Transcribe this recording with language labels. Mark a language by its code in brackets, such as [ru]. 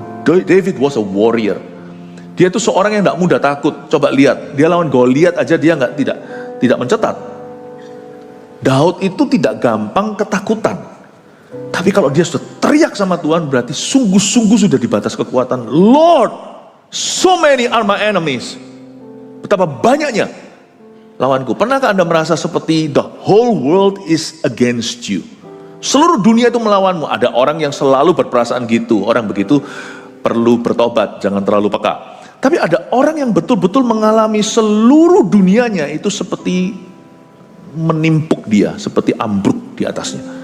[en] David was a warrior. [id] Dia itu seorang yang nggak mudah takut. Coba lihat, dia lawan Goliat aja dia tidak mencetat. Daud itu tidak gampang ketakutan. Tapi kalau dia sudah teriak sama Tuhan, berarti sungguh-sungguh sudah di batas kekuatan. [en] Lord, so many are my enemies. [id] Betapa banyaknya lawanku. Pernahkah Anda merasa seperti [en] the whole world is against you? [id] Seluruh dunia itu melawanmu. Ada orang yang selalu berperasaan gitu. Orang begitu perlu bertobat, jangan terlalu peka. Tapi ada orang yang betul-betul mengalami seluruh dunianya itu seperti menimpuk dia, seperti ambruk di atasnya.